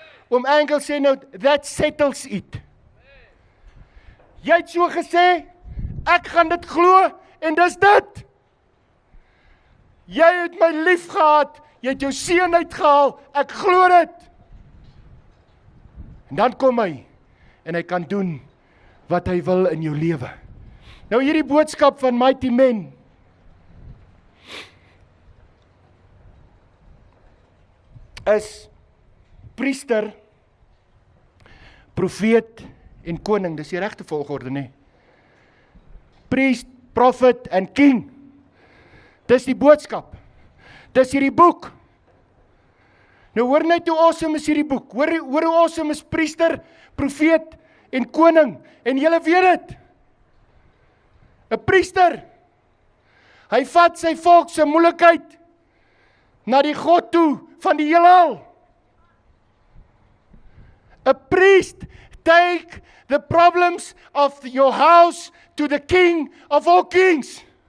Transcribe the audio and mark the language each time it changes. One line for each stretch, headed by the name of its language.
Afrikaans: Engel sê nou,
English: that settles it.
Afrikaans: Jy het so gesê, ek gaan dit glo, en dis dit. Jy het my lief gehad, jy het jou seun uitgehaal, ek glo dit. En dan kom hy, en hy kan doen wat hy wil in jou lewe. Nou hierdie boodskap van Mighty Men, is priester, profeet en koning. Dis die regte volgorde, nee. Priest, prophet en king. Dis die boodskap. Dis hierdie boek. Nou hoor net hoe awesome is hierdie boek. Hoor hoe awesome is priester, profeet en koning. En julle weet dit. 'n Priester, hy vat sy volk se moeilikheid na die God toe van die heelal.
English: A priest take the problems of your house to the king of all kings.